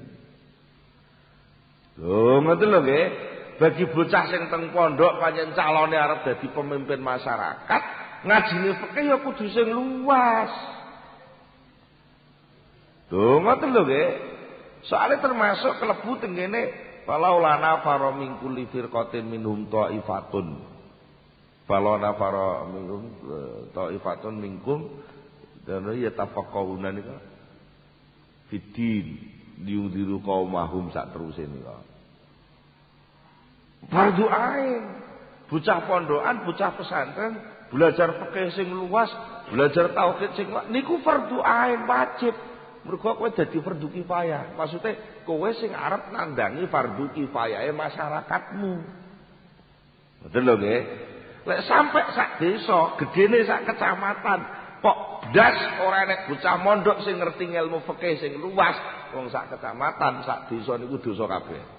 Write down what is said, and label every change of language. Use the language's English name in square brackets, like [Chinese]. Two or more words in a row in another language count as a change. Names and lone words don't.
[Javanese] Lho ngoten lho nggih. Bagi bocah sing teng pondok pancen calone arep dadi pemimpin masyarakat, ngajine fikih ya kudu sing luas. Lho ngoten lho nggih. Soale termasuk klebu teng kene [Arabic] فلولا نفر من كل فرقة منهم طائفة. فلولا نفر منكم طائفة منكم dan يتفقهون nika في الدين لينذروا قومهم [Javanese] sak teruse nika fardu ain bocah pondokan bocah pesantren belajar fikih sing luas belajar tauhid sing niku fardu ain wajib mergo kowe dadi fardu kifayah maksude kowe sing arep nandangi fardu kifayahe masyarakatmu betul lho nggih. Lek sampai sak desa, gedene sak kecamatan, kok blas ora enek bocah mondok sing ngerti ilmu fikih sing luas, wong sak kecamatan, sak desa niku dosa kabeh.